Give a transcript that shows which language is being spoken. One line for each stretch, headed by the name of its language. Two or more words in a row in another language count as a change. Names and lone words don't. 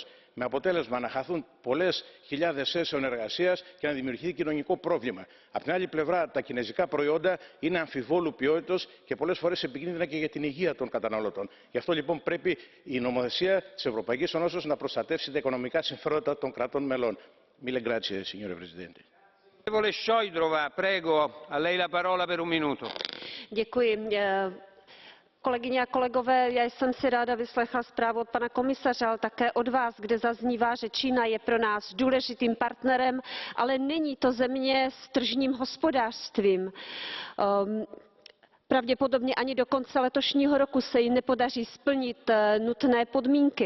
Greek: Με αποτέλεσμα να χαθούν πολλές χιλιάδες θέσεων εργασίας και να δημιουργηθεί κοινωνικό πρόβλημα. Από την άλλη πλευρά, τα κινέζικα προϊόντα είναι αμφιβόλου ποιότητος και πολλές φορές επικίνδυνα και για την υγεία των καταναλωτών. Γι' αυτό λοιπόν πρέπει η νομοθεσία της Ευρωπαϊκής Ενώσεως να προστατεύσει τα οικονομικά συμφέροντα των κρατών μελών.
Italian: Mille grazie, signore Presidente. Onorevole Šojdrová, prego, a lei la parola per un minuto.
Czech: Děkuji. Kolegyně a kolegové, já jsem si ráda vyslechla zprávu od pana komisaře, ale také od vás, kde zaznívá, že Čína je pro nás důležitým partnerem, ale není to země s tržním hospodářstvím. Pravděpodobně ani do konce letošního roku se jí nepodaří splnit nutné podmínky.